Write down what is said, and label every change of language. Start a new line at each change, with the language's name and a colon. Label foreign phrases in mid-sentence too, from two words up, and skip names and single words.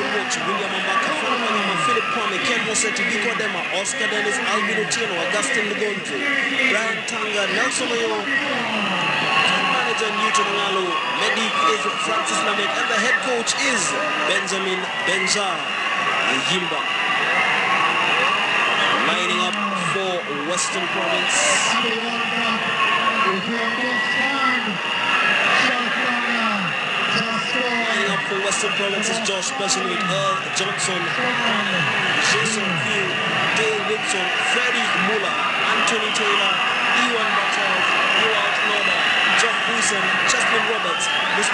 English: coach William Ambaka, Philip Kwame, Ken Moseti, Biko Dema, Oscar Dennis, Alvin Otieno, Augustine Lugonzo, Brian Tanga, Nelson Oyo, team manager Newton Ngalo, medic is Francis Lamek, and the head coach is Benjamin Benja Yimba. Lining up for Western Province. Lining up for Western Province is Josh Besson with Earl Johnson, Jason Field, Dale Wilson, Freddie Muller, Anthony Taylor, Ewan Bartels, Ewald Loda, John Buisen, Justin Roberts, Mr.